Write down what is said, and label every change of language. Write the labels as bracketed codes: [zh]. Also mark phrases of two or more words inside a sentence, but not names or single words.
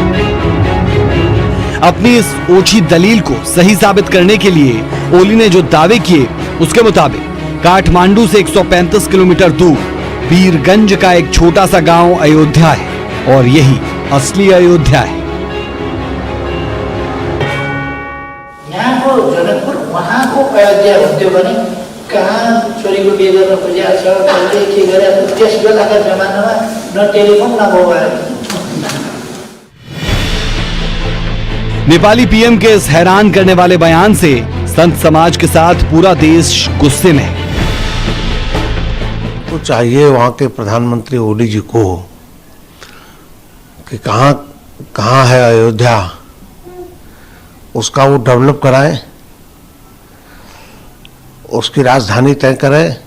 [hi] अपनी इस ओछी दलील को सही साबित करने के लिए ओली ने जो दावे किए उसके मुताबिक काठमांडू से 135 किलोमीटर दूर वीरगंज का एक छोटा सा गांव अयोध्या है और यही असली अयोध्या है। [ne] यहाँ को जनकपुर वहाँ को अयोध्या हुन्थ्यो भने कहाँ छोरीको बिहे गर्न खोजेको छ, कसले के गरेको छ, त्यस बेलाका जमानामा न टेलिफोन न मोबाइल। [hi] नेपाली पीएम के इस हैरान करने वाले बयान से संत समाज के साथ पूरा देश गुस्से में है। तो चाहिए वहाँ के प्रधानमंत्री ओली जी को कि कहाँ है अयोध्या, उसका वो डेवलप कराए, उसकी राजधानी तय करे।